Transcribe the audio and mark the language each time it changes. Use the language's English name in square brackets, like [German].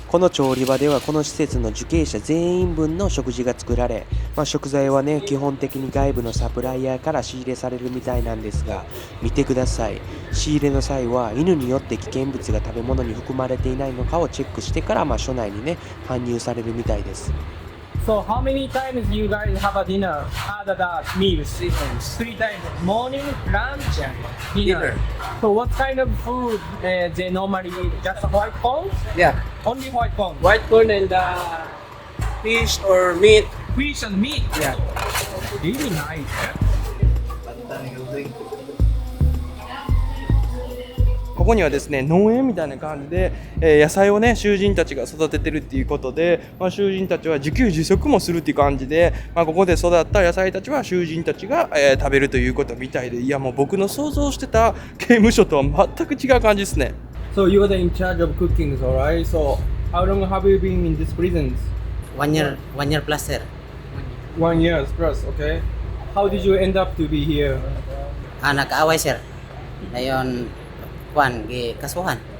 [Japanese] この調理場ではこの施設の受刑者全員分の食事が作られ、食材はね、基本的に外部のサプライヤーから仕入れされるみたいなんですが、見てください。仕入れの際は犬によって危険物が食べ物に含まれていないのかをチェックしてから、所内にね、搬入されるみたいです。 [English] So how many times you guys have a dinner? Other meals? 3 times. Morning, lunch, dinner. So what kind of food they normally eat? Just white corn? Yeah, Only white corn. white corn and fish or meat. Fish and meat. Yeah. Really nice. [Japanese] ここにはですね農園みたいな感じで、野菜をね囚人たちが育ててるっていうことで、囚人たちは自給自足もするっていう感じで、ここで育った野菜たちは囚人たちが、食べるということみたいで、いやもう僕の想像してた刑務所とは全く違う感じですね。 [English] So you are in charge of cooking, alright? So how long have you been in these prisons? 1 year plus, sir. 1 year plus, okay. How did you end up to be here? [Cebuano] Nag-aaway, sir. Dayon, kasuhan.